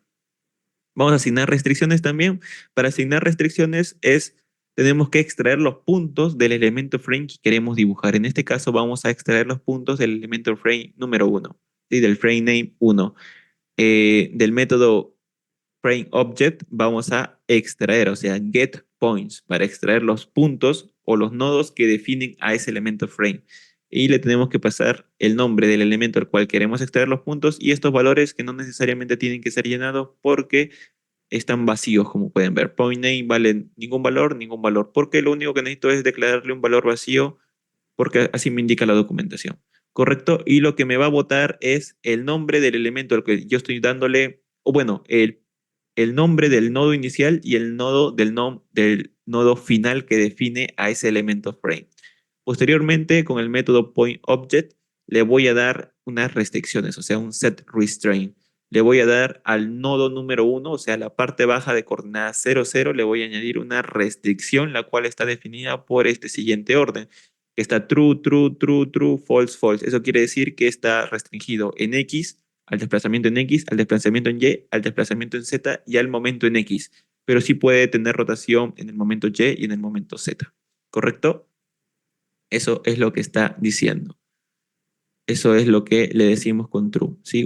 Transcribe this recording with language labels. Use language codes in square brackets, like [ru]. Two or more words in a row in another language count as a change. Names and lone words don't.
[es] Vamos a asignar restricciones también. Para asignar restricciones tenemos que extraer los puntos del elemento frame que queremos dibujar. En este caso vamos a extraer los puntos del elemento frame número 1, ¿sí? Del [en] frame name [es] 1. Del método [en] frame object [es] vamos a extraer, o sea, [en] get points, [es] para extraer los puntos o los nodos que definen a ese elemento frame. Y le tenemos que pasar el nombre del elemento al cual queremos extraer los puntos y estos valores que no necesariamente tienen que ser llenados porque están vacíos, como pueden ver. [en] Point name [es] vale ningún valor, porque lo único que necesito es declararle un valor vacío, porque así me indica la documentación. ¿Correcto? Y lo que me va a botar es el nombre del elemento al que yo estoy dándole, o bueno, el nombre del nodo inicial y el nodo del nodo final que define a ese elemento frame. Posteriormente, con el método pointObject, le voy a dar unas restricciones, o sea, un [en] set restraint. [es] Le voy a dar al nodo número 1, o sea, la parte baja de coordenada 0, 0, le voy a añadir una restricción, la cual está definida por este siguiente orden. Está [en] true, true, true, true, false, false. [es] Eso quiere decir que está restringido en X, al desplazamiento en X, al desplazamiento en Y, al desplazamiento en Z y al momento en X. Pero sí puede tener rotación en el momento Y y en el momento Z. ¿Correcto? Eso es lo que está diciendo. Eso es lo que le decimos con true, ¿sí?